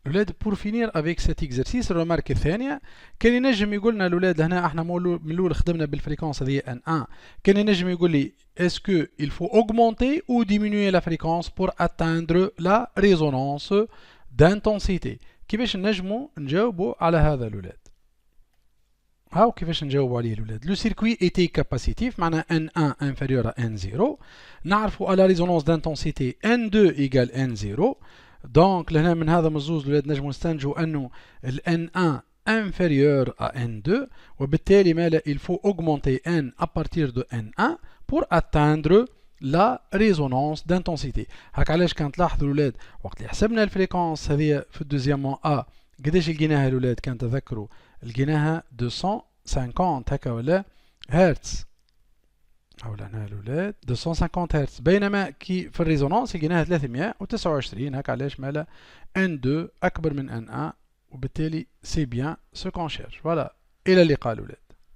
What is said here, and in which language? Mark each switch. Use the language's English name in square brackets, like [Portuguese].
[Arabic] الاولاد بور فينير افيك سيت اكزرسيس الرمارك الثانيه كان ينجم يقول لنا الاولاد هنا احنا من الاول خدمنا بالفريكونس هذه ان 1، كان ينجم يقول لي اسكو [French] il faut augmenter ou diminuer la fréquence pour atteindre la résonance d'intensité. [Arabic] كيفاش نجموا نجاوبوا على هذا الاولاد؟ هاو كيفاش نجاوبوا عليه الولاد؟ لو سيركوي ايتي كاباسيتيف معناها N1 [French] inférieur à [Arabic] N0، نعرفوا على ريزونانس دانتونسيتي N2 ايكال N0. دونك لهنا من هذا مزوز الولاد نجموا نستنتجوا انه ال N1 inférieur à N2، وبالتالي مالا [French] il faut augmenter N à partir de N1 pour atteindre la résonance d'intensité. [Arabic] هاك علاش كان تلاحظوا الولاد وقت اللي حسبنا الفريكونس هذه في الدوزيام ا قداش لقيناها الولاد؟ كان تذكروا لقيناها 250 هكا ولا هرتز، او هنا الولاد 250 هرتز، بينما كي في الريزونانس لقيناها 329 هكا علاش مالا N2 اكبر من N1، وبالتالي سي بيان سو كون شيرش. فوالا الى اللقاء الولاد.